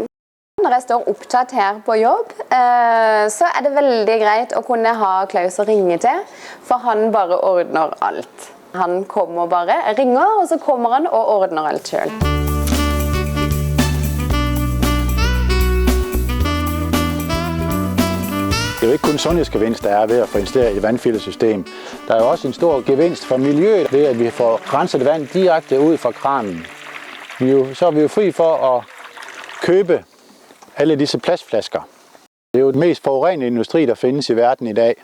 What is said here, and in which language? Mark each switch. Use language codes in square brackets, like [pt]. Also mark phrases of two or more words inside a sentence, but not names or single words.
[no] Når jeg står opptatt her på jobb, så er det veldig greit å kunne ha Klaus å ringe til, for han bare ordner alt. Han kommer bare, ringer, og så kommer han og ordner alt selv. [da] Det er jo ikke kun sundhedsgevinst, der er ved at få investeret i et vandfiltersystem. Der er jo også en stor gevinst for miljøet ved, at vi får renset vand direkte ud fra kranen. Så er vi jo fri for at købe alle disse plastflasker. Det er jo den mest forurenende industri, der findes i verden i dag.